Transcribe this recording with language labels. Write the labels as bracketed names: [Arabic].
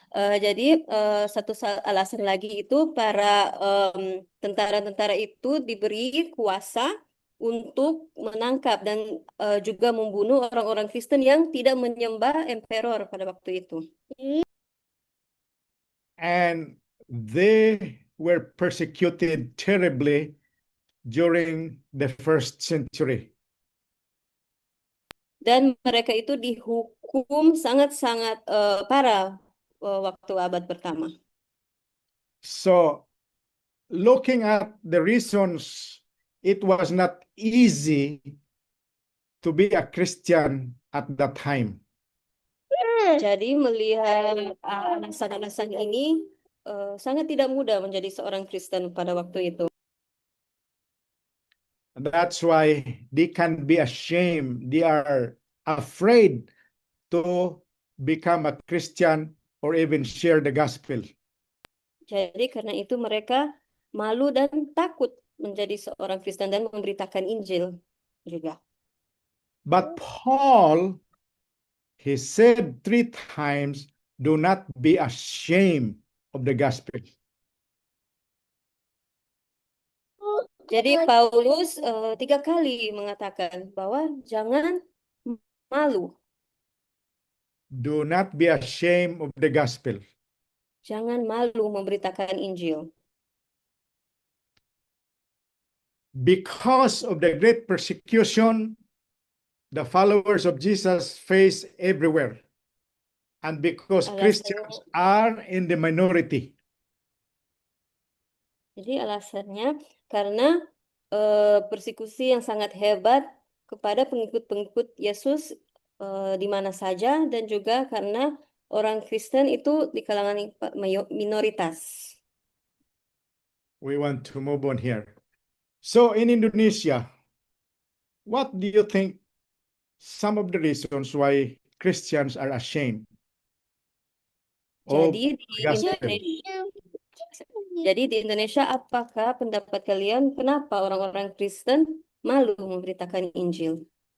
[Indonesian] Jadi satu alasan lagi itu para tentara-tentara itu diberi kuasa untuk menangkap dan juga membunuh orang-orang Kristen yang tidak menyembah emperor pada waktu itu. [English] And they were persecuted terribly during the first century. [Indonesian] Dan mereka itu dihukum sangat-sangat parah waktu abad pertama. [English] So, looking at the reasons, it was not easy to be a Christian at that time. [Indonesian] Jadi melihat alasan-alasan ini sangat tidak mudah menjadi seorang Kristen pada waktu itu. [English] That's why they can be ashamed. They are afraid to become a Christian or even share the gospel. [Indonesian] Jadi karena itu mereka malu dan takut menjadi seorang Kristen dan memberitakan Injil juga. [English] But Paul, he said 3 times, do not be ashamed of the gospel. [Indonesian] Jadi Paulus 3 kali mengatakan bahwa jangan malu, [English] Do not be ashamed of the gospel. [Indonesian] jangan malu memberitakan Injil. [English] Because of the great persecution the followers of Jesus face everywhere, and because Christians are in the minority. [Indonesian] Jadi alasannya karena persekusi yang sangat hebat kepada pengikut-pengikut Yesus di mana saja, dan juga karena orang Kristen itu di kalangan minoritas. [English] We want to move on here. So in Indonesia, what do you think some of the reasons why Christians are ashamed of [Indonesian] Jadi [English] the gospel? [Indonesian] Jadi di Indonesia, apakah pendapat kalian kenapa orang-orang Kristen malu memberitakan Injil?